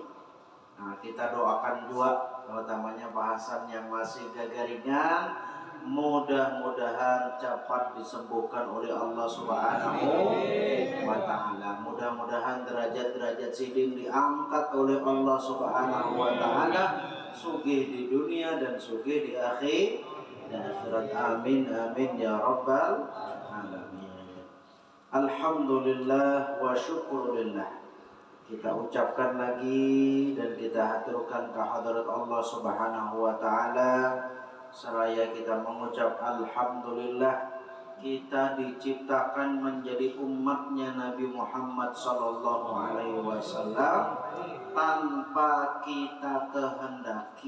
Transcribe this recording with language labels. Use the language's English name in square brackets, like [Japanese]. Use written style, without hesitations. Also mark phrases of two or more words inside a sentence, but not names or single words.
[Indonesian] Nah, kita doakan juga utamanya bahasan yang masih gagaringan, mudah-mudahan cepat disembuhkan oleh [Arabic] الله سبحانه وتعالى. [Indonesian] Mudah-mudahan derajat-derajat sidin diangkat oleh [Arabic] الله سبحانه وتعالى, [Indonesian] sugih di dunia dan sugih di akhirat. [Arabic] آمين آمين يا رب العالمين. الحمد لله والشكر لله. [Indonesian] Kita ucapkan lagi dan kita haturkan kehadirat [Arabic] الله سبحانه وتعالى, [Indonesian] seraya kita mengucap alhamdulillah kita diciptakan menjadi umatnya Nabi Muhammad [Arabic] صلى الله عليه وسلم [Indonesian] tanpa kita kehendaki.